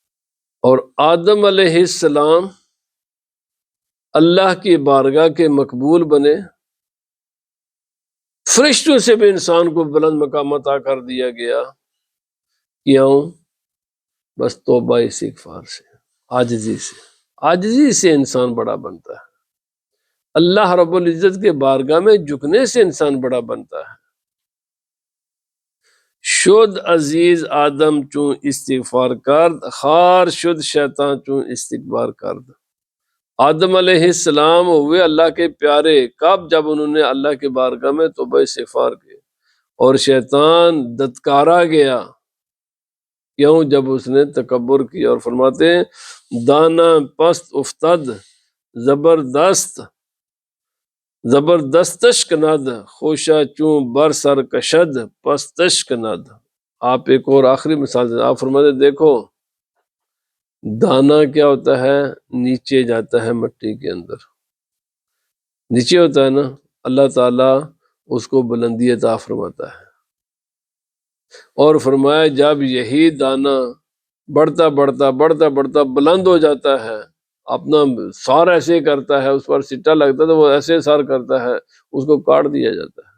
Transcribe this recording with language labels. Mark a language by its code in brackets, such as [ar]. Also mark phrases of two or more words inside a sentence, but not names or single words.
[ur] اور آدم علیہ السلام اللہ کی بارگاہ کے مقبول بنے، فرشتوں سے بھی انسان کو بلند مقام عطا کر دیا گیا، کیوں؟ بس توبہ استغفار سے، عاجزی سے انسان بڑا بنتا ہے، اللہ رب العزت کے بارگاہ میں جھکنے سے انسان بڑا بنتا ہے۔ [fa] شد عزیز آدم چون استغفار کرد، خار شد شیطان چون استکبار کرد۔ [ur] آدم علیہ السلام ہوئے اللہ کے پیارے کب؟ جب انہوں نے اللہ کے بارگاہ میں توبہ استغفار کی، اور شیطان دتکارا گیا، کیوں؟ جب اس نے تکبر کیا۔ اور فرماتے ہیں [fa] دانا پست افتد زبردستش کند، خوشا چون بر سر کشد پستش کند۔ [ur] آپ ایک اور آخری مثال دیں، آپ فرماتے ہیں دیکھو دانا کیا ہوتا ہے؟ نیچے جاتا ہے مٹی کے اندر، نیچے ہوتا ہے نا، اللہ تعالیٰ اس کو بلندی عطا فرماتا ہے، اور فرمایا جب یہی دانا بڑھتا بڑھتا بڑھتا بڑھتا بلند ہو جاتا ہے، اپنا سار ایسے کرتا ہے، اس پر سٹا لگتا ہے تو وہ ایسے سار کرتا ہے، اس کو کاٹ دیا جاتا ہے۔